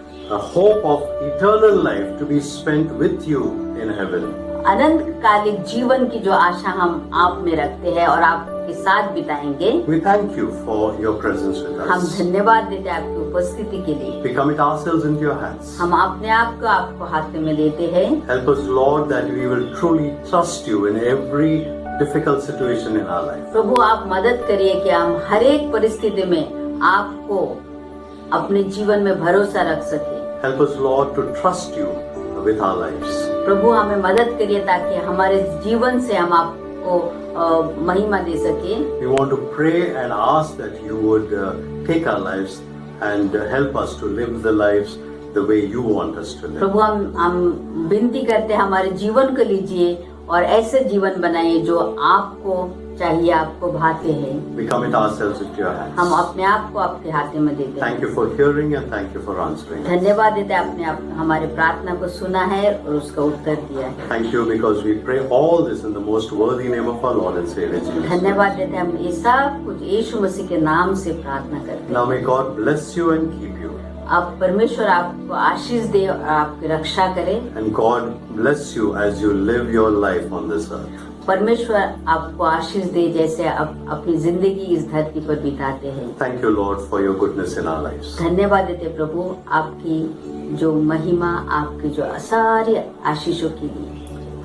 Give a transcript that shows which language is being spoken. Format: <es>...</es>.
<en>A hope of eternal life to be spent with you in heaven.</en> <hi>अनंतकालिक जीवन की जो आशा हम आप में रखते हैं और आपके साथ बिताएंगे।</hi> <en>We thank you for your presence with</en> <hi>हम</hi> <en>us.</en> <hi>धन्यवाद देते हैं आपकी उपस्थिति के लिए।</hi> <en>We commit ourselves into your hands.</en> <hi>हम अपने आप को आपको हाथ में लेते हैं।</hi> <en>Help us, Lord, that we will truly trust you in every difficult situation in our life.</en> <hi>प्रभु आप मदद करिए कि हम हर एक परिस्थिति में आपको अपने जीवन में भरोसा रख सके।</hi> <en>Help us, Lord, to trust you with our lives.</en> <hi>प्रभु हमें मदद करिए ताकि हमारे जीवन से हम आपको महिमा दे सके।</hi> <en>We want to pray and ask that you would take our lives and help us to live the lives the way you want us to live.</en> <hi>प्रभु हम विनती करते हैं हमारे जीवन को लीजिए और ऐसे जीवन बनाइए जो आपको चाहिए, आपको भाते हैं।</hi> <en>We commit ourselves into your hands.</en> <hi>हम अपने आप को आपके हाथ में देते हैं।</hi> <en>Thank you for hearing and thank you for answering.</en> <hi>धन्यवाद देते हैं आपने हमारे प्रार्थना को सुना है और उसका उत्तर दिया है।</hi> <en>Thank you because we pray all this in the most worthy name of our Lord and Savior Jesus.</en> <hi>धन्यवाद देते हैं हम ये सब कुछ यीशु मसीह के नाम से प्रार्थना करते</hi> <en>Now</en> <hi>हैं।</hi> <en>may God bless you and keep you.</en> <hi>आप परमेश्वर आपको आशीष दे और आपकी रक्षा करे।</hi> <en>And God bless you as you live your life on this earth.</en> <hi>परमेश्वर आपको आशीष दे जैसे आप अपनी जिंदगी इस धरती पर बिताते हैं।</hi> <en>Thank you, Lord, for your goodness in our lives.</en> <hi>धन्यवाद देते प्रभु आपकी जो महिमा, आपकी जो सारी आशीषों के लिए।</hi>